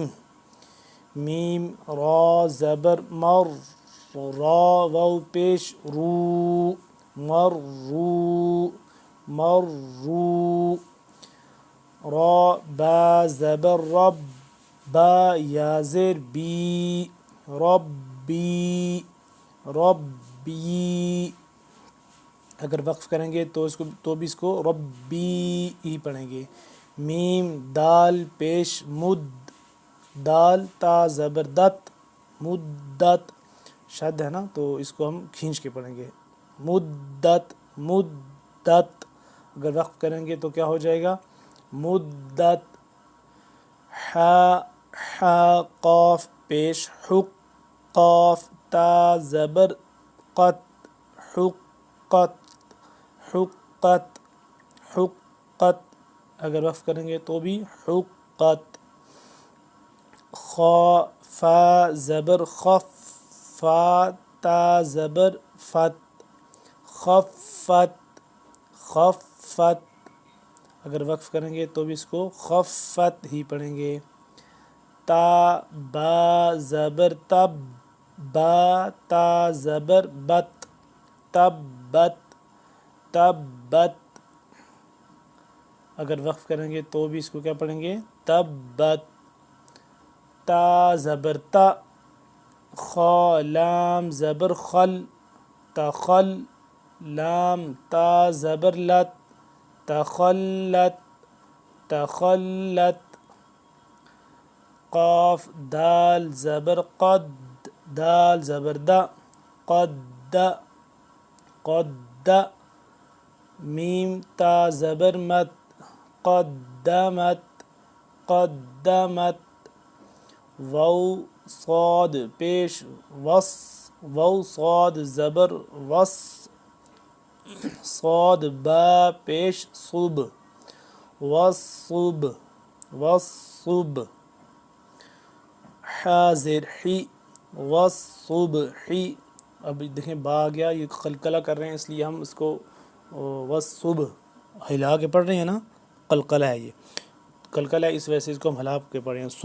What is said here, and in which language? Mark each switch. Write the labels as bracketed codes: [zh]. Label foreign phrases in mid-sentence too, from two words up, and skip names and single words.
[ur] میم را زبر مر، را واو پیش رو، مر رو، مر رو۔ را با زبر رب، با یا زیر بی، ربی، ربی۔ اگر وقف کریں گے تو بھی اس کو ربی ہی پڑھیں گے۔ میم دال پیش مد، دال تا زبر دت، مدت، شد ہے نا تو اس کو ہم کھینچ کے پڑھیں گے، مدت، مدت۔ اگر وقف کریں گے تو کیا ہو جائے گا؟ مدت۔ حا قاف پیش حق، قاف تا زبر قت، حقت، حقت، حقت۔ اگر وقف کریں گے تو بھی حقت۔ خا فا زبر خف، فا تا زبر فت، خفت، خفت۔ اگر وقف کریں گے تو بھی اس کو خفت ہی پڑھیں گے۔ تا با زبر تب، با تا زبر بت، تبت، تبت۔ اگر وقف کریں گے تو بھی اس کو کیا پڑھیں گے؟ تبت۔ تا زبر تا، خا لام زبر خل، تخل، لام تا زبر لت، تخلت، تخلت۔ قاف دال زبر قد، دال زبر دا، قد، قد۔ میم تا زبر مت، قدمت، قدمت۔ واو صاد پیش وس، واو صاد زبر وس، صاد با پیش صب، وصب، وصب۔ حاضر حی، وصبحی۔ اب دیکھیں با آ گیا، یہ قلقلہ کر رہے ہیں اس لیے ہم اس کو وصب ہلا کے پڑھ رہے ہیں نا، قلقلہ ہے یہ، قلقلہ ہے، اس وجہ سے اس کو ہم ہلا کے پڑھ رہے ہیں۔